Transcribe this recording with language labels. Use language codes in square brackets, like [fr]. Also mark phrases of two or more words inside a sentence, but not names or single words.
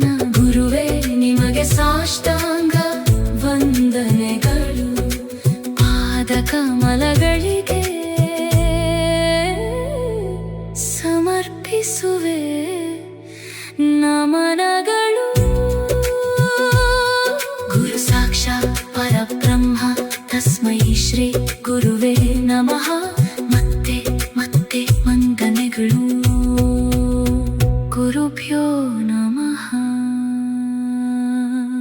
[kn] ಗುರುವೇ ನಿಮಗೆ ಸಾಷ್ಟಾಂಗ ವಂದನೆಗಳು, ಪಾದ ಕಮಲಗಳಿಗೆ ಸಮರ್ಪಿಸುವೆ ನಮನಗಳು. [sa] ಗುರು ಸಾಕ್ಷಾತ್ ಪರಬ್ರಹ್ಮ ತಸ್ಮೈ ಶ್ರೀ ಗುರುವೇ ನಮಃ. [kn] ಮತ್ತೆ ಮತ್ತೆ ವಂದನೆಗಳು [sa] ಗುರುಭ್ಯೋ ನಮಃ.